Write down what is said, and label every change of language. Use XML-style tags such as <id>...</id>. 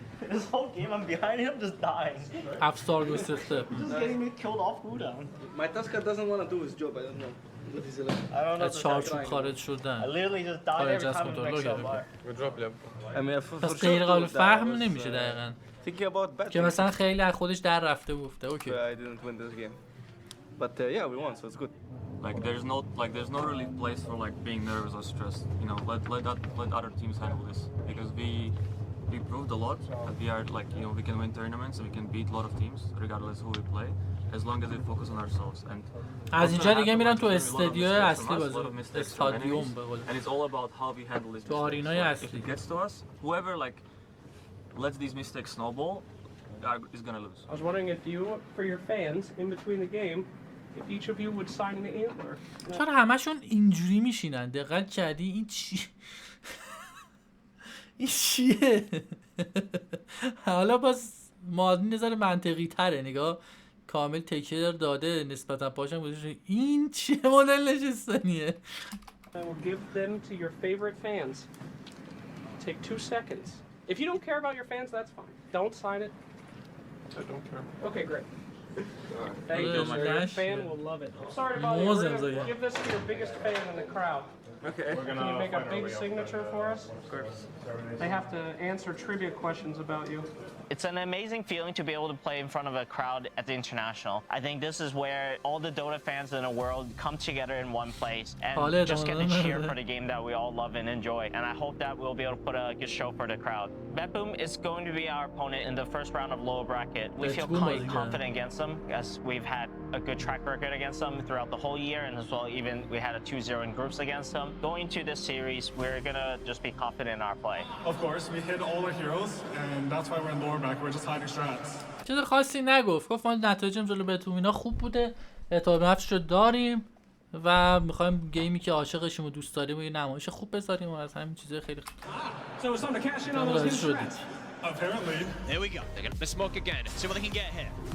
<en>This whole game I'm behind him just dying.</en> <fa>افسار گسخته.</fa> <en>Just getting me killed off cooldown. My Tusker doesn't want to do his job. I don't know what he's like. I don't know.</en> <fa>از چارچوب خارج شدن.</fa> <en>I literally just died every time the next shot by. I mean,</en> <fa>پس غیر قابل فهم نمیشه دقیقاً.</fa> <en>thinking about bad</en> <fa>که مثلا خیلی از خودش در رفته گفته اوکی.</fa> <en>I didn't win this game. But yeah, we won, so it's good. Like there's no really place for like being nervous or stressed. You know, let other teams handle this because we proved a lot that we are like, you know, we can win tournaments and we can beat a lot of teams regardless who we play as long as we focus on ourselves. And</en> <fa>از اینجا دیگه میرن تو استادیوم اصلی بازی. استادیوم به قول.</fa> <en>And it's all about how we handle this.</en> <fa>تو آرینای اصلی.</fa> <en>If it gets to us, whoever like lets these mistakes snowball is gonna lose. I was wondering if you, for your fans, in between the game, if each of you would sign an antler.</en> <fa>چرا همشون اینجوری میشینن؟ دقت کردی این چی؟ این چیه؟ حالا باز مادین نظر منطقی تره نگاه کامل تکیه داده نسبتا پاشم گذاشته این چیه مدل نشستنیه؟</fa> <en>I will give them to your favorite fans. Take 2 seconds. If you don't care about your fans, that's fine. Don't sign it. I don't care. Okay, great. Thank you, sir. Your fan will love it. I'm sorry about it. We're gonna give this to your biggest fan in the crowd. Okay. Can you make a big signature for us? Of course. They have to answer trivia questions about you. It's an amazing feeling to be able to play in front of a crowd at the International. I think this is where all the Dota fans in the world come together in one place and just get to cheer for the game that we all love and enjoy. And I hope that we'll be able to put a good show for the crowd. Betboom is going to be our opponent in the first round of lower bracket. We feel quite confident against them as we've had a good track record against them throughout the whole year, and as well even we had a 2-0 in groups against them. Going into this series, we're gonna just be confident in our play. Of course, we hit all our heroes, and that's why we're in lower back. We're just hiding strats.</en> <fa>چیز خاصی نگفت. گفت ما نتایجم جلو بهتون اینا خوب بوده. اعتماد به نفس رو داریم و میخوایم گیمی که عاشقشیم و دوست داریم و یه نمایش خوب بذاریم و از همین چیزای خیلی</fa> <en>So it's time to cash in on those hidden strats. Apparently. There we go. They're gonna smoke again. See what they can get here.</en>